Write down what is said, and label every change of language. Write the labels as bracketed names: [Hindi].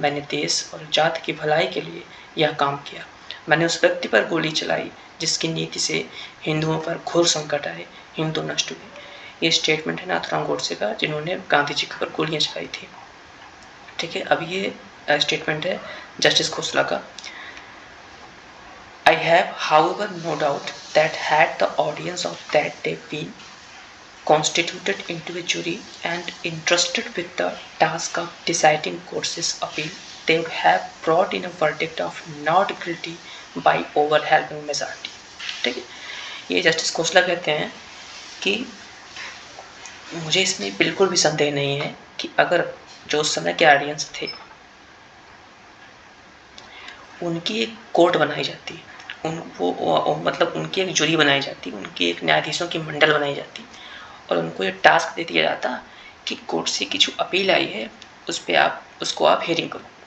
[Hindi] मैंने देश और जाति की भलाई के लिए यह काम किया। मैंने उस व्यक्ति पर गोली चलाई जिसकी नीति से हिंदुओं पर घोर संकट आए, हिंदू नष्ट हुए। ये स्टेटमेंट है नाथुराम गोडसे का, जिन्होंने गांधी जी के ऊपर गोलियां चलाई थी। ठीक है, अब ये स्टेटमेंट है जस्टिस खोसला का। [English] I have, however, no doubt that had the audience of that day been constituted into a jury and entrusted with the task of deciding Godse's appeal, they would have brought in a verdict of not guilty by overwhelming majority. [Hindi] ठीक है, ये justice Khosla कहते हैं कि मुझे इसमें बिल्कुल भी संदेह नहीं है कि अगर जो उस समय के ऑडियंस थे उनकी एक कोर्ट बनाई जाती, मतलब उनकी एक जूरी बनाई जाती, उनकी एक न्यायाधीशों की मंडल बनाई जाती और उनको ये टास्क दे दिया जाता कि कोर्ट से की जो अपील आई है उसको आप हियरिंग करो।